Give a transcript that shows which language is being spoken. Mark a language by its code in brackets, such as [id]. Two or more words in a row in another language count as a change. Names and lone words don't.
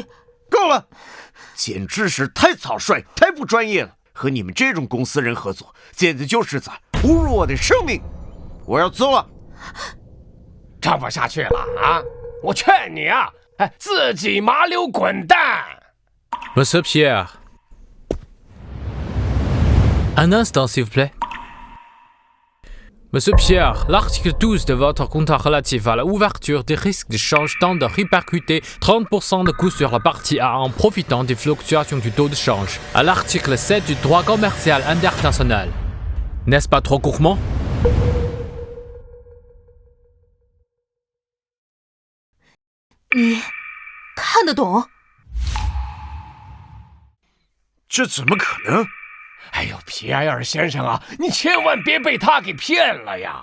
[zh] 够了，简直是太草率，太不专业了！和你们这种公司人合作，简直就是在侮辱我的生命！我要走了。唱不下去了啊！我劝你啊，自己麻溜滚蛋 [fr] Monsieur Pierre. Un instant, s'il vous plaît. Monsieur Pierre, l'article 12 de votre contrat relatif à la ouverture des risques de change tend à répercuter 30% de coûts sur la partie A en profitant des fluctuations du taux de change, à l'article 7 du droit commercial international. N'est-ce pas trop gourmand? [zh] 你看得懂？这怎么可能？哎呦，皮埃尔先生啊，你千万别被他给骗了呀！